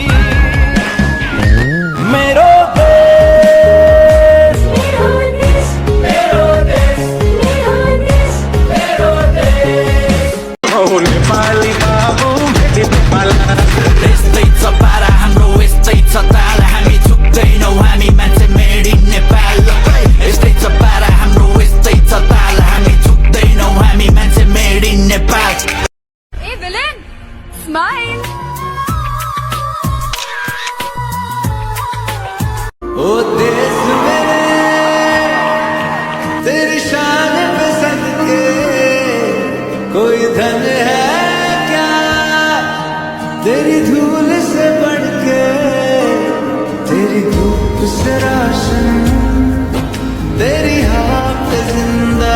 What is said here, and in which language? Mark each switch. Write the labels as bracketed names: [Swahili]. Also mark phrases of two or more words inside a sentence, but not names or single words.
[Nepali] मेरो देश, मेरो देश, मेरो देश, मेरो देश, मेरो देश। ओ नेपाली बाबु भेटे पाला, यस्तै छ पारा हाम्रो, यस्तै छ ताल, हामी झुक्दैनौँ, हामी मान्छे [English] made in Nepal. [Nepali] यस्तै छ पारा हाम्रो, यस्तै छ ताल, हामी झुक्दैनौँ, हामी मान्छे [English] made in Nepal. hey villain, smile. [Hindi] ओ देश मेरे तेरी शान पे सदके, कोई धन है क्या तेरी धूल से बढ़ के, तेरी धूप से राशन, तेरी हवा पे जिंदा।